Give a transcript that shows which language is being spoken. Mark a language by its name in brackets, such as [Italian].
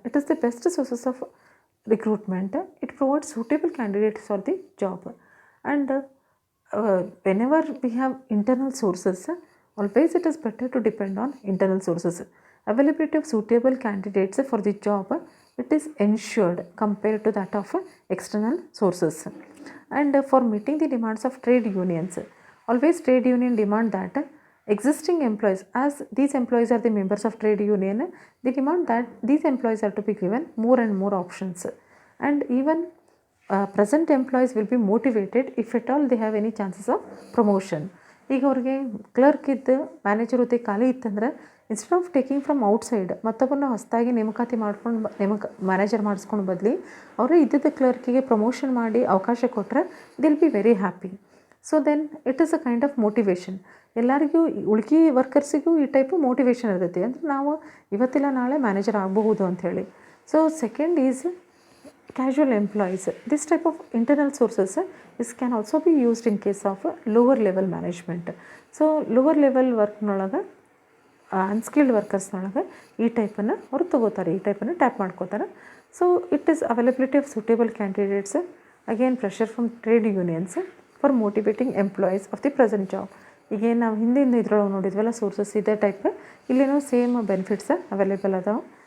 [English] It is the best sources of recruitment. It provides suitable candidates for the job. And whenever we have internal sources, always it is better to depend on internal sources. Availability of suitable candidates for the job it is ensured compared to that of external sources. And for meeting the demands of trade unions, always trade union demand that existing employees, as these employees are the members of trade union, they demand that these employees are to be given more and more options. And even present employees will be motivated if at all they have any chances of promotion. [Kannada] ಈಗ ಅವ್ರಿಗೆ clerk ಇದ್ದು manager ಹುದ್ದೆ ಖಾಲಿ ಇತ್ತಂದ್ರೆ [English] instead of taking from outside [Kannada] ಮತ್ತೊಬ್ಬರನ್ನ ಹೊಸದಾಗಿ ನೇಮಕಾತಿ ಮಾಡ್ಕೊಂಡು manager ಮಾಡಿಸ್ಕೊಂಡು ಬದಲಿ ಅವರೇ ಇದ್ದಿದ್ದ ಕ್ಲರ್ಕಿಗೆ ಪ್ರಮೋಷನ್ ಮಾಡಿ ಅವಕಾಶ ಕೊಟ್ಟರೆ [English] They'll be very happy. So then it is a kind of motivation. [Kannada] ಎಲ್ಲರಿಗೂ ಉಳ್ಕಿ ವರ್ಕರ್ಸಿಗೂ ಈ ಟೈಪು ಮೋಟಿವೇಶನ್ ಇರ್ತೈತಿ, ಅಂದರೆ ನಾವು ಇವತ್ತಿಲ್ಲ ನಾಳೆ ಮ್ಯಾನೇಜರ್ ಆಗಬಹುದು ಅಂಥೇಳಿ. [English] So second is casual employees. This type of internal sources can also be used in case of lower level management. [Kannada] So lower level ವರ್ಕ್ನೊಳಗೆ unskilled ವರ್ಕರ್ಸ್ನೊಳಗೆ ಈ ಟೈಪನ್ನು ಅವ್ರು ತೊಗೋತಾರೆ, ಈ ಟೈಪನ್ನು ಟ್ಯಾಪ್ ಮಾಡ್ಕೋತಾರೆ. [English] So it is availability of suitable candidates, again pressure from trade unions for motivating employees of the present job. [Kannada] ಈಗೇನು ನಾವು ಹಿಂದಿನ ಇದ್ರೊಳಗೆ ನೋಡಿದ್ವಲ್ಲ sources, ಇದೇ ಟೈಪ್ ಇಲ್ಲೇನೋ ಸೇಮ್ ಬೆನಿಫಿಟ್ಸ್ ಅವೈಲೇಬಲ್ ಅದಾವೆ.